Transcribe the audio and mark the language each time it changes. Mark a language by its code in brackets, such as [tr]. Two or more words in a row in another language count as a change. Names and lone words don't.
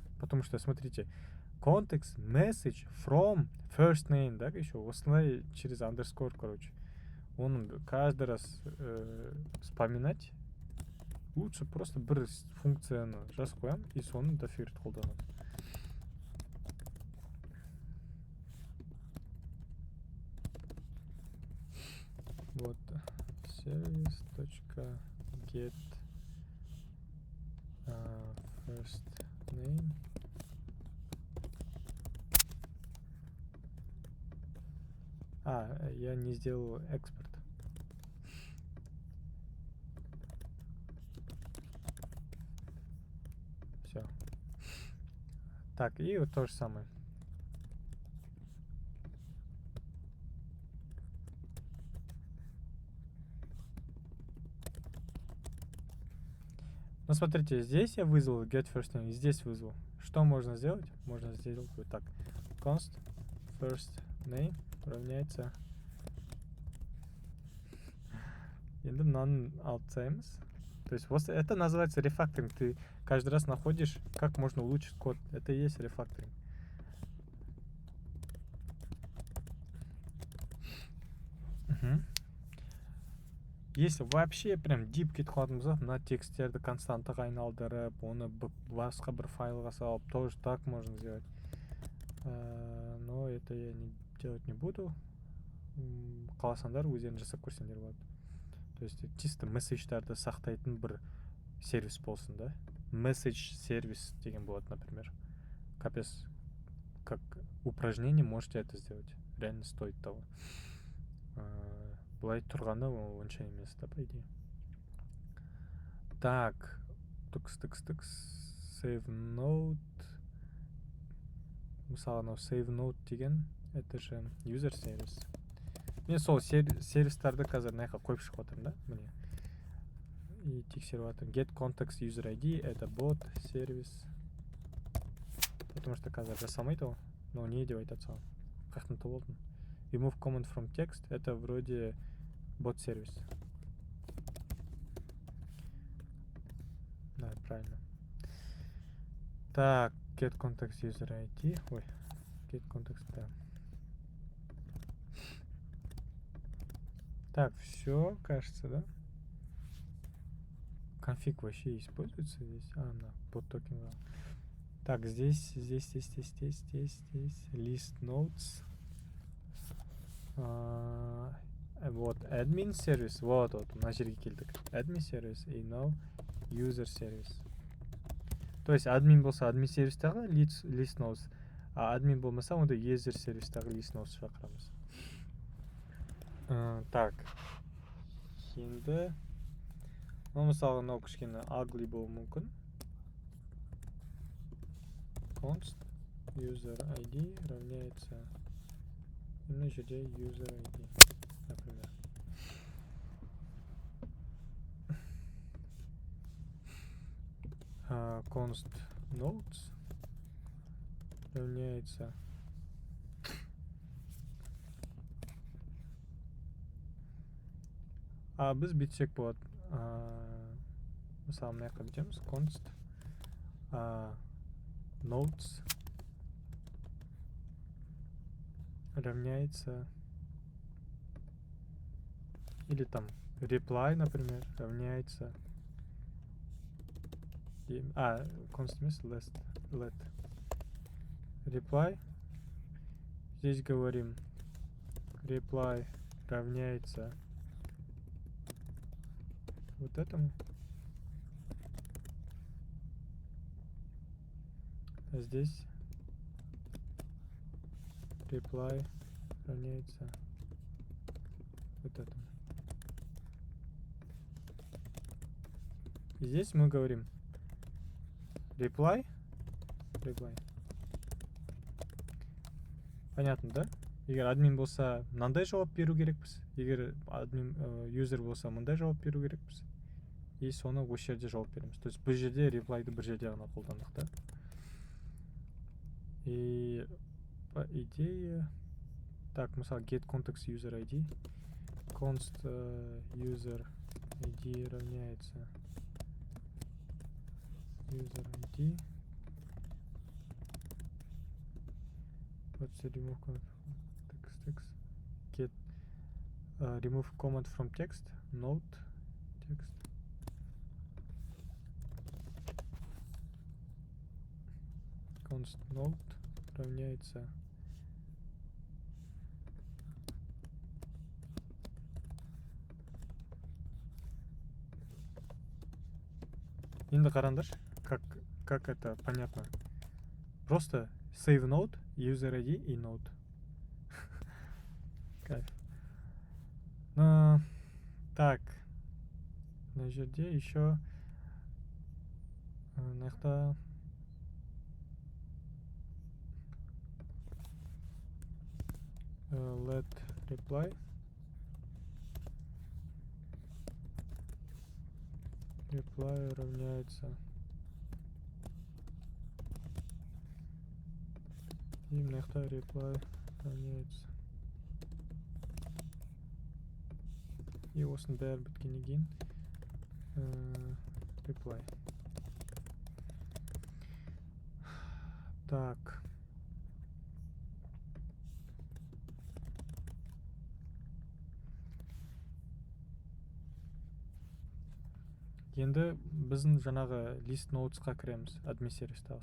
[ru] Потому что, смотрите, [en] context, message, from, first name, [ru] да, еще осылай через underscore, короче. Оны каждый раз вспоминать. Лучше просто [kk] бір функцияны жазып қоямын и соны дофига рет қолданамын. [en] Вот service.get first name. [ru] Я не сделал экспорт. Все. Так, и вот то же самое. Ну, смотрите, здесь я вызвал [en] get first name, [ru] и здесь вызвал. Что можно сделать? Можно сделать вот так. [en] Const first name [ru] равняется... [kk] Енді мынаны алып тастаймыз. [ru] То есть вот это называется рефакторинг. Ты каждый раз находишь, как можно улучшить код. Это и есть рефакторинг. Если вообще прям дип [kk] кетіп қалатын болсақ, мына тексттерді константаға айналдырып, оны басқа бір файлға салып, [ru] тоже так можно сделать. Но это я делать не буду. [kk] Қаласаңдар өздерің жасап көрсеңдер болады. [ru] То есть чисто [kk] месседждарды сақтайтын бір сервис болсын, да? Message сервис деген болады, [ru] например. Капец, как упражнение можете это сделать. Реально стоит того. [kk] Былай тұрғанда онша емес, да, [ru] по идее. [en] Так, тукс, save note. [kk] Мысалы, анау [en] save note [kk] деген, [ru] это же user сервис. [kk] Мен сол сервистарды қазір мынақа қойып шығып отырмын, да, міне. И тексеріп жатырмын. [en] Get context user ID, [ru] это bot сервис. Потому что [kk] қазір жасамайды ол. [ru] Но не [kk] деп айтады саған. Қаяқтан тауып алдым. [en] Remove command from text, [ru] это вроде bot сервис. Да, правильно. Так, [en] get context user ID. Ой, get context, [ru] да. Так, все, кажется, да? Конфиг вообще используется здесь? На [en] bot token. [ru] Так, здесь. [en] List notes. [ru] Вот, admin сервис. Вот, [kk] мына жерге келдік. [en] Admin [ru] сервис и now user сервис. [kk] То есть админ болса админ сервистағы [en] list notes, [kk] а админ болмаса онда user сервистағы [en] list notes [kk] шақырамыз. Так. Енді мысалы мынау кішкене ugly болуы мүмкін. [en] Const user ID равняется [kk] мына жерде [en] user ID, например. Const notes [kk] равняется біз бүйтсек болады. Мысалы мына жаққа бүйтеміз. [en] Const notes равняется, [ru] или там [en] reply, например, равняется, const let reply. [ru] Здесь говорим reply равняется вот этому. А здесь reply равняется вот этому. И здесь мы говорим reply. Понятно, да? [kk] егер админ болса мынандай жауап беру керекпіз, егер админ юзер болса мындай жауап беру керекпіз, и соны осы жерде жауап береміз. [ru] То есть [kk] бұл жерде реплайды бір жерде ғана қолдандық та. [ru] И по идее так, [en] мысалы get context user ID, const user ID равняется user ID. What's the remove command text get remove command from text node text const node [kk] равняется енді қараңдаршы, [ru] как это понятно. [en] Просто save node, user ID и node. [ru] Кайф. Так, на жерде еще мына [en] let reply [kk] равняется и мына [en] reply [kk] равняется и осының бәрі біткеннен кейін reply. Так, енді біздің жаңағы list nodesқа кіреміз админ сервистағы.